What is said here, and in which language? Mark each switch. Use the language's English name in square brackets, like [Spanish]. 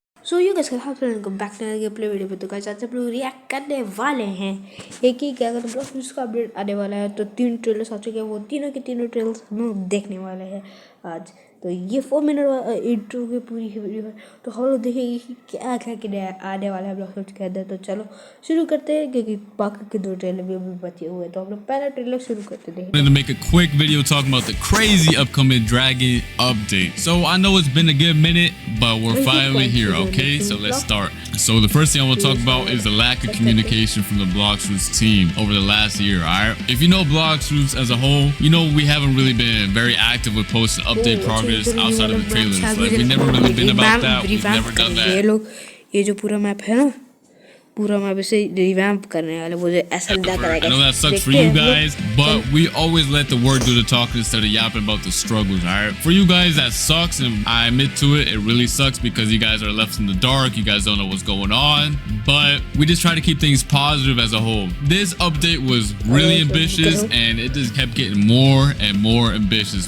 [English] so you guys welcome back to game play video [Hindi] पे। तो guys आज हम लोग रिएक्ट करने वाले हैं एक ही क्या अगर ब्लॉक्स का अपडेट आने वाला है तो 3 ट्रेलर्स आ चुके हैं, वो तीनों के तीनों ट्रेलर्स हम लोग देखने वाले हैं आज। तो ये 4 मिनट इंट्रो की पूरी वीडियो है, तो हम लोग देखेंगे कि क्या क्या आने वाला है ब्लॉक्स के अंदर। तो चलो शुरू करते हैं क्योंकि बाकी के 2 ट्रेलर भी अभी बचे हुए हैं। तो हम लोग पहला ट्रेलर शुरू करते हैं। [English] I'm going to make a quick video talking about the crazy upcoming Dragon update. So I know it's been a good minute, but we're finally here, okay? So let's start. So the first thing I want to talk about is the lack of communication from the blox team over the last year, alright? If you know blox as a whole, you know we haven't really been very active with posting update progress outside of the trailers. Like we never really been about that. We've never done that. [Hindi] ये जो पूरा map है ना, पूरा map इसे revamp करने वाले वो ऐसा करेगा। [English] I know that sucks for you guys, but we always let the work do the talking instead of yapping about the struggles, alright? For you guys, that sucks, and I admit to it. It really sucks because you guys are left in the dark. You guys don't know what's going on, but we just try to keep things positive as a whole. This update was really ambitious, and it just kept getting more and more ambitious.